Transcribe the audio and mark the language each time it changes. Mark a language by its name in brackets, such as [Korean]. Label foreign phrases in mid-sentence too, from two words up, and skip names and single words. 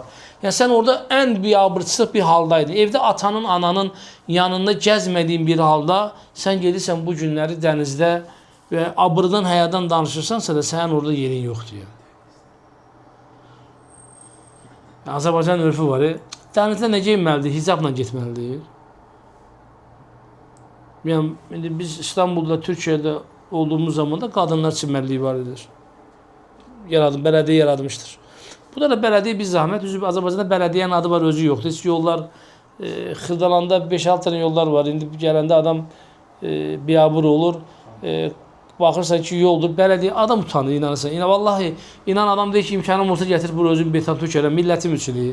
[Azerbaijani] Yəni sən orada ən biabırçılıq bir haldaydın. Evdə atanın, ananın yanında gəzmədiyin bir halda sən gedirsən bu günləri dənizdə və abırdan, həyadan danışırsansa da sənin orada yerin yoxdur. Azərbaycan örfü var. Dənizdə nə geyinməlidir? Hicabla getməlidir. [Turkish] Yəni biz İstanbul'da, Türkiye'de olduğumuz zaman da kadınlar [Azerbaijani] çimərliyi var edir. [Turkish] Belediye yaratmıştır. Bu da belediye bir zahmet. [Azerbaijani] Azərbaycanda belediyenin adı var, özü yoxdur. Heç yollar, Xırdalanda 5-6 tane yollar var. İndi gələndə adam biabır olur. Baxırsan ki, yoldur. Belediye adam utanır, inanırsan. Vallahi, inan adam deyir ki, imkanım olsa gətir bura özün beton tökərəm, millətim üçün.